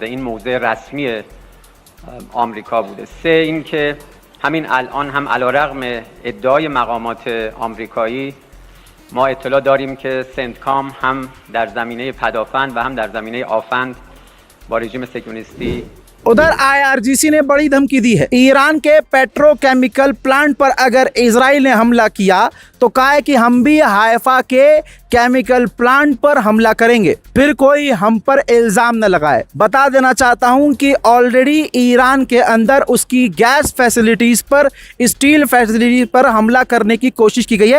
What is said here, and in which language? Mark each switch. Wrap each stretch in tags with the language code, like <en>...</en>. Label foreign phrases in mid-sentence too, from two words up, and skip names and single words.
<fa>این موضع رسمی آمریکا بوده. سه اینکه همین الان هم علیرغم ادعای مقامات آمریکایی ما اطلاع داریم که سنتکام هم در زمینه پدافند و هم در زمینه آفند با رژیم صهیونیستی</fa> <hi>उधर IRGC ने बड़ी धमकी दी है। ईरान के</hi> <en>petrochemical plant</en> <hi>पर अगर इजराइल ने हमला किया तो कहा है कि हम भी हाइफा के</hi> <en>chemical plant</en> <hi>पर हमला करेंगे, फिर कोई हम पर इल्ज़ाम न लगाए। बता देना चाहता हूं कि ऑलरेडी ईरान के अंदर उसकी</hi> <en>gas facilities</en> <hi>पर,</hi> <en>steel facilities</en> <hi>पर हमला करने की कोशिश की गई है।</hi>